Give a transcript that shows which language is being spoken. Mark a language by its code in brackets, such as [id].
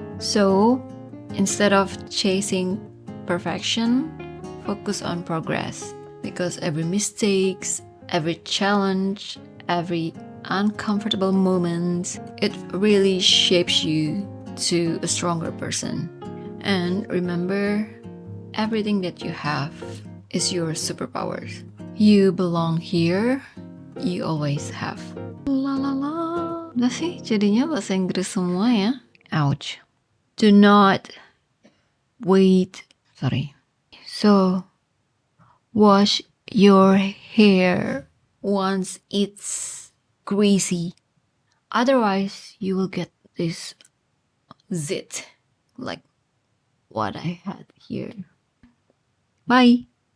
[en] So, instead of chasing perfection, focus on progress, because every mistakes, every challenge, every uncomfortable moment, it really shapes you to a stronger person. And remember, everything that you have is your superpowers. You belong here. You always have. La la la. [id] Udah sih, jadinya bahasa Inggris semua ya. [en] Ouch. Do not wait. Sorry. So, wash your hair once it's greasy. Otherwise, you will get this zit like what I had here. Bye.